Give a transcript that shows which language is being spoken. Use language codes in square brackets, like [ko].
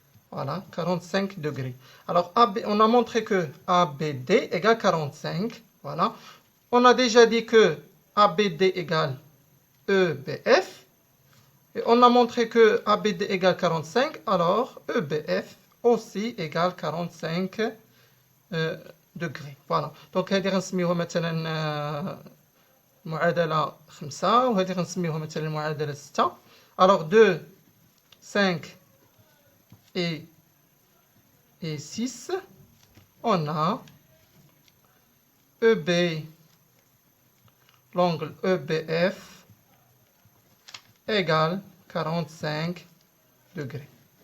[fr] Voilà, 45 degrés. Alors, on a montré que ABD égale 45. Voilà. On a déjà dit que ABD égale EBF. Et on a montré que ABD égale 45. Alors, EBF aussi égale 45 degrés. Voilà. [ar] Donc, هذه غنسميوها مثلا معادلة 5 وهذه غنسميوها مثلا معادلة 6. [fr] Alors 2, 5 et 6, on a EB, l'angle EBF égale 45 degrés.